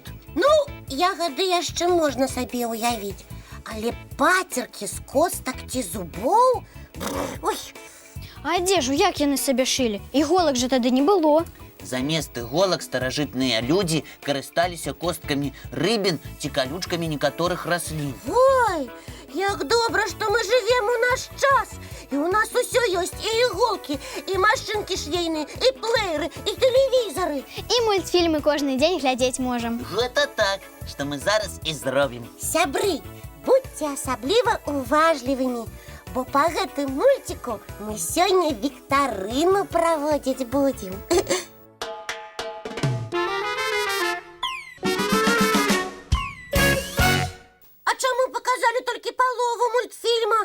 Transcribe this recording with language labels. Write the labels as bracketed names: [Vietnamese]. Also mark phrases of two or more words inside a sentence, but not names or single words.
[Belarusian] Ну, ягады яшчэ можна сабе ўявіць, але пацеркі з костак ці зубоў? Ой! А адзежу як яны сабе шылі? Іголак жа тады не было. Замест іголак старажытныя людзі карысталіся косткамі рыбін ці калючкамі некаторых раслін. Ой! [Ukrainian] Як добре, що ми живемо у наш час. І у нас усе є, і іголки, і машинки швейні, і плеєри, і телевізори. І мультфільми кожен день глядеть можемо. [Belarusian] Гэта так, што мы зараз і зробім. Сябры, будьте асабліва уважлівымі, бо па гэтым мультику мы сёння віктарыну праводзіць будзем. А чаму паказалі толькі палову мультфільма?